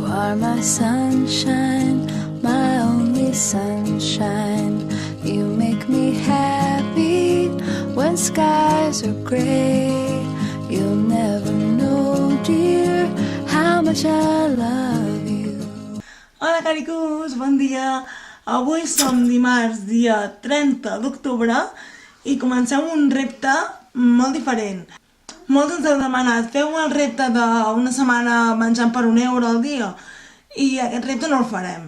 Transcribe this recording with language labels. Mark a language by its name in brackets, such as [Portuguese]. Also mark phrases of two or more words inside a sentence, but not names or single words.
[English] are my sunshine, my only sunshine. You make me happy when skies are gray. You'll never know, dear, how much I love you. [Catalan] Hola, caricos, bon dia. Avui som dimarts, dia 30 d'octubre, i comencem un repte molt diferent. Molts ens heu demanat, feu el repte d'una setmana menjant per €1 al dia, i aquest repte no el farem.